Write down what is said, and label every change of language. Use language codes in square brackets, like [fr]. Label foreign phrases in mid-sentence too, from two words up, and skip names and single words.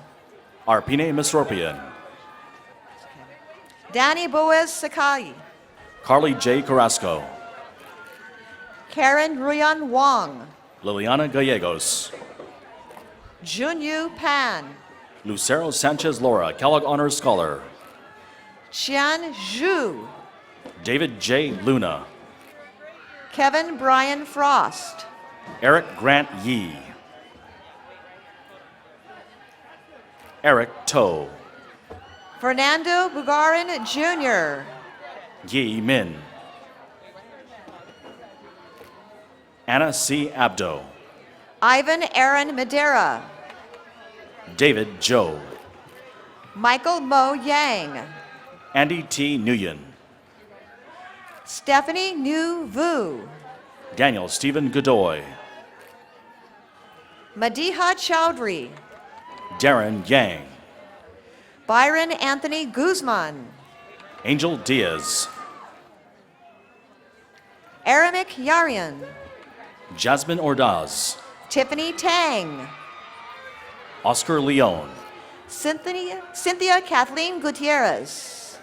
[en] Arpine Misropian. Danny Boaz Sakai, Carly J. Carrasco. Karen Ruyan Wong, Liliana Gallegos. Junyu Pan, Lucero Sanchez Laura, Kellogg Honors Scholar. Qian Zhu, David J. Luna. Kevin Brian Frost, Eric Grant Yee. Eric Toe. Fernando Bugarin Jr., Yi Min. Anna C. Abdo. Ivan Aaron Madera, David Joe. Michael Mo Yang, Andy T. Nguyen. Stephanie Nu Vu, Daniel Stephen Godoy. Madiha Chowdhury, Darren Yang. Byron Anthony Guzman, Angel Diaz. Aramik Yarian, Jasmine Ordaz. Tiffany Tang, Oscar Leon. Cynthia Kathleen Gutierrez.